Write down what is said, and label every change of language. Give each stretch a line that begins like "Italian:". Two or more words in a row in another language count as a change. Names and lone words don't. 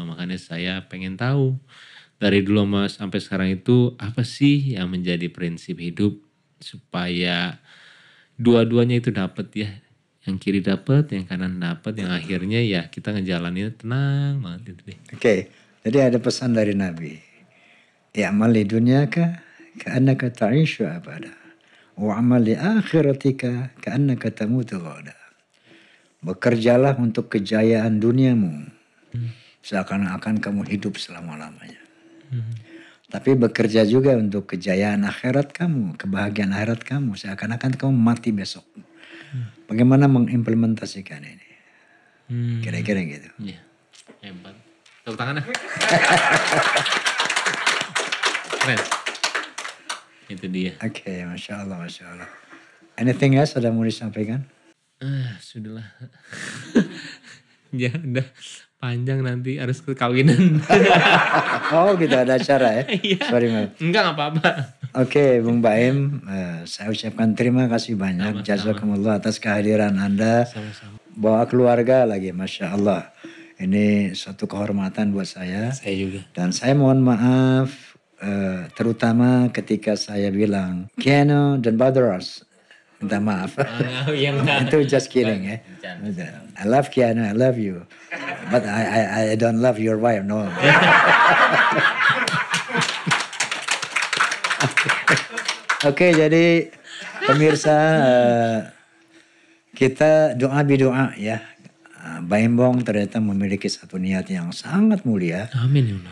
Indonesian: Makanya saya pengen tahu dari dulu sampai sekarang itu apa sih yang menjadi prinsip hidup supaya dua-duanya itu dapat ya. Yang kiri dapat, yang kanan dapat, yang akhirnya ya kita ngejalaninnya tenang banget itu deh. Oke, jadi ada pesan dari Nabi.
Arabic: اعمل لدنياك كأنك تعيش أبدا. واعمل لآخرتك كأنك تموت غدا.
Indonesian: Bekerjalah untuk kejayaan duniamu. Seakan-akan kamu hidup selama-lamanya. Tapi bekerja juga untuk kejayaan akhirat kamu. Kebahagiaan akhirat kamu. Seakan-akan kamu mati besok. Bagaimana mengimplementasikan ini? Kira-kira gitu. Iya, hebat. Tepuk tangan. Keren. Itu dia.
Arabic: Oke, ما شاء الله ما شاء الله.
English: Anything else
Indonesian: ada mau disampaikan? Sudahlah. Ya udah panjang nanti harus ke kawinan. Oh gitu ada acara ya? Iya.
English: Sorry Mal.
Indonesian: Enggak apa-apa. Oke, Bung Baim, saya ucapkan terima kasih banyak. Jazakumullah atas kehadiran Anda. Sama-sama. Bawa keluarga lagi,
Arabic: ما شاء الله.
Indonesian: Ini suatu kehormatan buat saya. Saya juga. Dan saya mohon maaf. Terutama ketika saya bilang Keanu dan Brothers, minta maaf. Itu
English: just kidding
Indonesian: ya.
English: I love Keanu, I love you, but I don't love your wife, no.
Indonesian: Oke, jadi pemirsa kita doa bidoa ya. Baim Bong ternyata memiliki satu niat yang sangat mulia.
Arabic: آمين يا الله.